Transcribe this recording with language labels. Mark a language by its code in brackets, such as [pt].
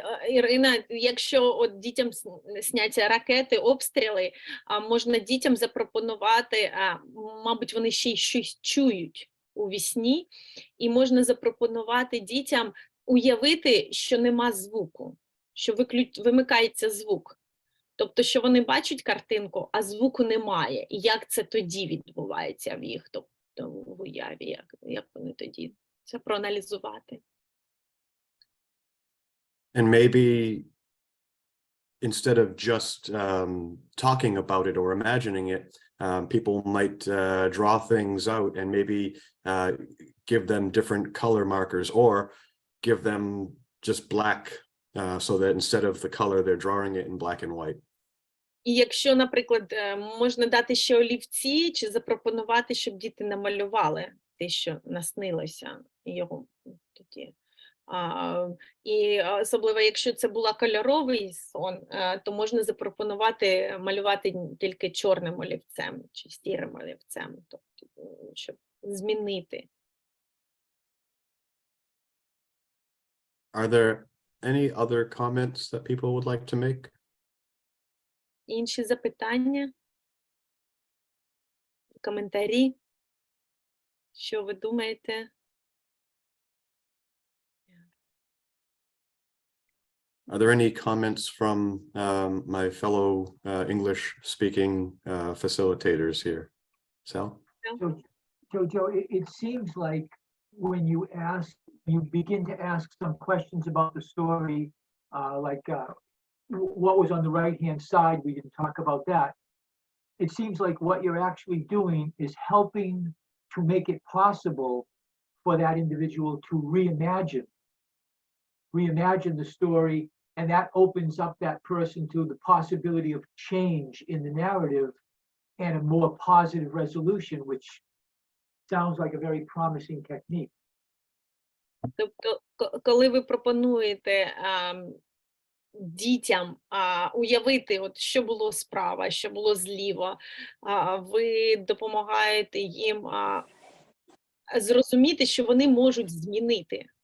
[uk] Ірина, якщо дітям сняться ракети, обстріли, можна дітям запропонувати, мабуть, вони ще й щось чують у вісні, і можна запропонувати дітям уявити, що нема звуку, що вимикається звук. Тобто, що вони бачать картинку, а звуку немає. І як це тоді відбувається в їх? в уяві, як вони тоді це проаналізувати. [en] And maybe instead of just talking about it or imagining it, people might draw things out and maybe give them different color markers or give them just black so that instead of the color, they're drawing it in black and white. [uk] І якщо, наприклад, можна дати ще олівці чи запропонувати, щоб діти намалювали те, що наснилося його тоді. І особливо, якщо це була кольоровий сон, то можна запропонувати малювати тільки чорним олівцем чи сірим олівцем, тобто, щоб змінити. [en] Are there any other comments that people would like to make? [uk] Інші запитання? Коментарі? Що ви думаєте? [en] Are there any comments from my fellow English-speaking facilitators here? Sal? Jojo, it seems like when you begin to ask some questions about the story, what was on the right-hand side, we didn't talk about that. It seems like what you're actually doing is helping to make it possible for that individual to reimagine the story, and that opens up that person to the possibility of change in the narrative and a more positive resolution, which sounds like a very promising technique. [uk] Тобто, коли ви пропонуєте дітям уявити, от, що було справа, що було зліва, ви допомагаєте їм зрозуміти, що вони можуть змінити.